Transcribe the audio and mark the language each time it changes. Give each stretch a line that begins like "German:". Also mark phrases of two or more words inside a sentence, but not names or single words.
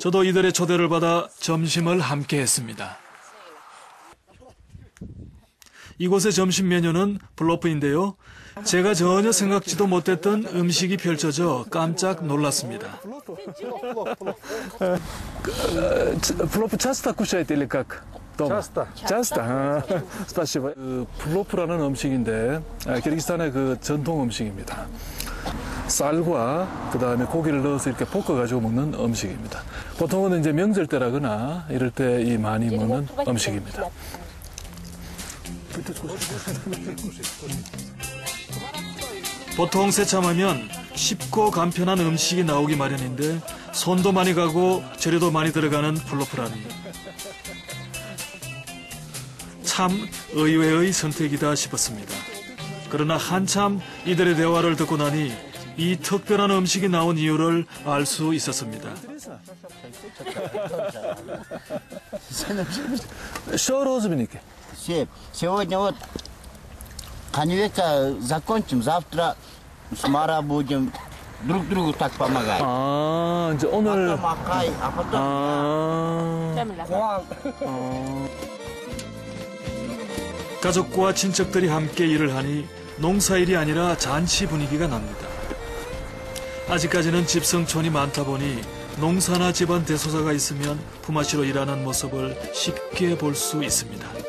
Korean: 저도 이들의 초대를 받아 점심을 함께 했습니다. 이곳의 점심 메뉴는 블로프인데요. 제가 전혀 생각지도 못했던 음식이 펼쳐져 깜짝 놀랐습니다.
Russian: 플로프 часто кушаете или как? часто. 스파시바.
Korean: 플로프라는 음식인데 키르기스탄의 그 전통 음식입니다. 쌀과 그다음에 고기를 넣어서 이렇게 볶아가지고 먹는 음식입니다. 보통은 이제 명절 때라거나 이럴 때 이 많이 먹는 음식입니다. 보통 새참하면 쉽고 간편한 음식이 나오기 마련인데 손도 많이 가고 재료도 많이 들어가는 플로프라니 참 의외의 선택이다 싶었습니다. 그러나 한참 이들의 대화를 듣고 나니 이 특별한 음식이 나온 이유를 알 수 있었습니다.
Russian: Что розовенький? Сегодня вот конвейка закончим, завтра с Мара будем друг другу так помогать.
Korean: 아, 이제 오늘
Russian: Потом Акай, а потом
Korean: 가족과 친척들이 함께 일을 하니 농사일이 아니라 잔치 분위기가 납니다. 아직까지는 집성촌이 많다 보니 농사나 집안 대소사가 있으면 품앗이로 일하는 모습을 쉽게 볼 수 있습니다.